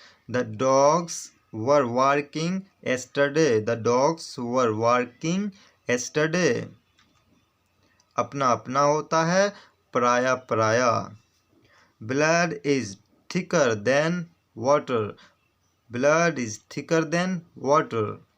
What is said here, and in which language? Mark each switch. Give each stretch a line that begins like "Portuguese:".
English: The dogs were barking yesterday. The dogs were barking yesterday.
Hindi: अपना अपना होता है, पराया पराया.
English: Blood is thicker than water. Blood is thicker than water.